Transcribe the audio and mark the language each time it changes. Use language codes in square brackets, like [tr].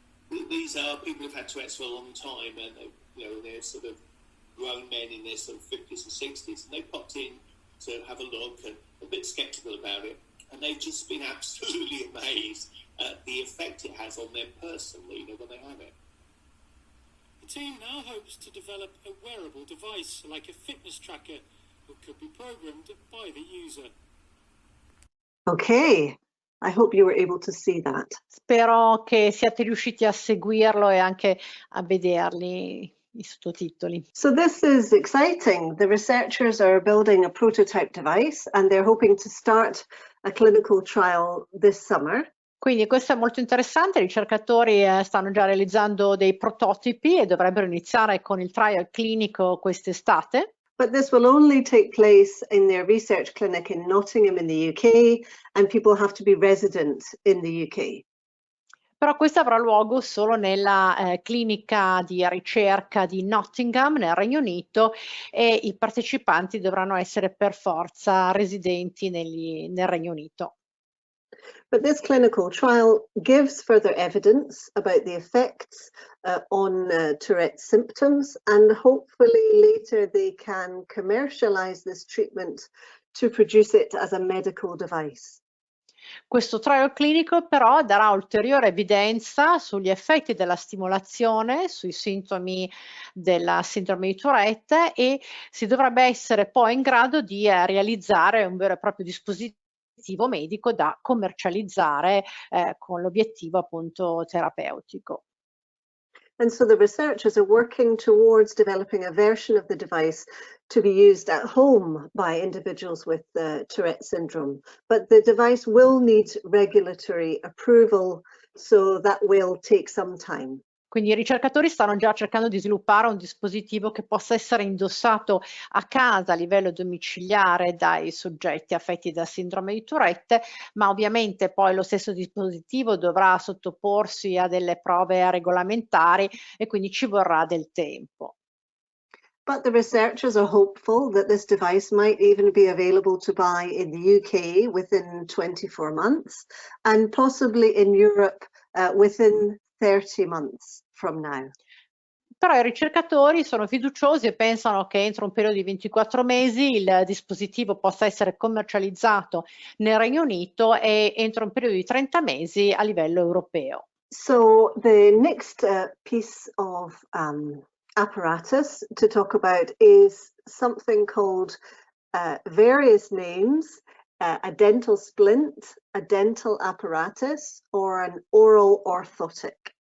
[en] These are people who've had Tourette's for a long time, and they're sort of grown men in their sort of 50s and 60s, and they popped in to have a look and a bit sceptical about it, and they've just been absolutely amazed at the effect it has on them personally, when they have it. The team now hopes to develop a wearable device like a fitness tracker that could be programmed by the user. Okay, I hope you were able to see that. [it] Spero che siate riusciti a seguirlo e anche a vederli i sottotitoli. [en] So this is exciting. The researchers are building a prototype device and they're hoping to start a clinical trial this summer. [it] Quindi questo è molto interessante, i ricercatori stanno già realizzando dei prototipi e dovrebbero iniziare con il trial clinico quest'estate. [en] But this will only take place in their research clinic in Nottingham in the UK, and people have to be resident in the UK. [it] Però questo avrà luogo solo nella clinica di ricerca di Nottingham nel Regno Unito e i partecipanti dovranno essere per forza residenti nel Regno Unito. [en] But this clinical trial gives further evidence about the effects on Tourette symptoms, and hopefully later they can commercialize this treatment to produce it as a medical device. [it] Questo trial clinico però darà ulteriore evidenza sugli effetti della stimolazione, sui sintomi della sindrome di Tourette, e si dovrebbe essere poi in grado di realizzare un vero e proprio dispositivo medico da commercializzare con l'obiettivo appunto terapeutico. [en] And so the researchers are working towards developing a version of the device to be used at home by individuals with Tourette syndrome. But the device will need regulatory approval, so that will take some time. [it] Quindi i ricercatori stanno già cercando di sviluppare un dispositivo che possa essere indossato a casa a livello domiciliare dai soggetti affetti da sindrome di Tourette, ma ovviamente poi lo stesso dispositivo dovrà sottoporsi a delle prove regolamentari e quindi ci vorrà del tempo. [en] But the researchers are hopeful that this device might even be available to buy in the UK within 24 months and possibly in Europe within 30 months from now. [it] Però i ricercatori sono fiduciosi e pensano che entro un periodo di 24 mesi il dispositivo possa essere commercializzato nel Regno Unito e entro un periodo di 30 mesi a livello europeo. [en] So the next piece of apparatus to talk about is something called various names, a dental splint, a dental apparatus, or an oral orthotic.